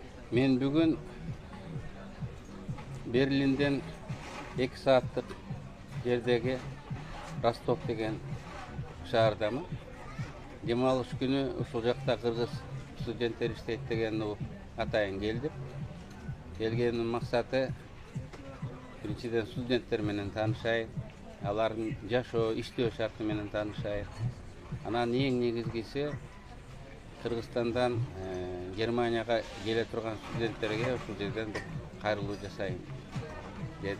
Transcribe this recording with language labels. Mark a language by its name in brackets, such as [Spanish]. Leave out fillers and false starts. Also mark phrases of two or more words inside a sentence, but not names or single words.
[Kyrgyz] Мен бүгін Берлинден 2 сааттық жердегі Ростов деген шаардамын. Демалыш күні ушул жакта кыргыз студенттер иштейт деген атайын келдим. Келгенин максаты биринчиден студенттер менен таанышайын, алардын жашоо, иштөө шарты менен таанышайын. Анан эң негизгиси Кыргызстандан Германияга келе турган студенттерге ушул жерден кайрылуу жасайын дедим.